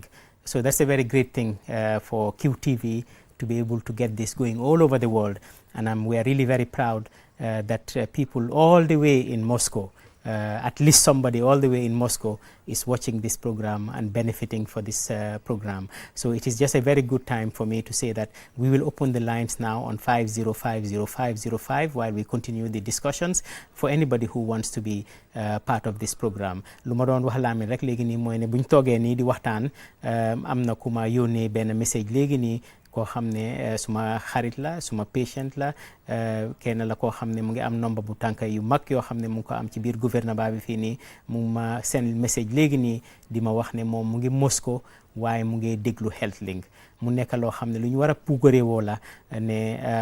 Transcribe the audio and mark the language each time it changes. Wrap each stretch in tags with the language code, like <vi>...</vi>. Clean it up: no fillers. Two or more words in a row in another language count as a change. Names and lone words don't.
<en>So that's a very great thing for QTV to be able to get this going all over the world, and we are really very proud that people all the way in Moscow, at least somebody all the way in Moscow is watching this program and benefiting for this program. So it is just a very good time for me to say that we will open the lines now on 50500505 while we continue the discussions for anybody who wants to be part of this program.</en> <wo>Lu ma doon wax Lamin rek léegi nii mooy ne buñ toogee nii di waxtaan am na ku ma yónnee benn message léegi nii koo xam ne suma xarit la suma patient la kenn la koo xam ne mu ngi am nomba bu tànka yu mag yoo xam ne mu ngi ko am ci biir gouvernement bi fii nii mu ma</wo> <en>send message</en> <wo>léegi nii di ma wax ne moom mu ngi Moscow waaye mu ngi déglu Healthlink mu nekk loo xam ne lu ñu war a puugaree woo la ne</wo>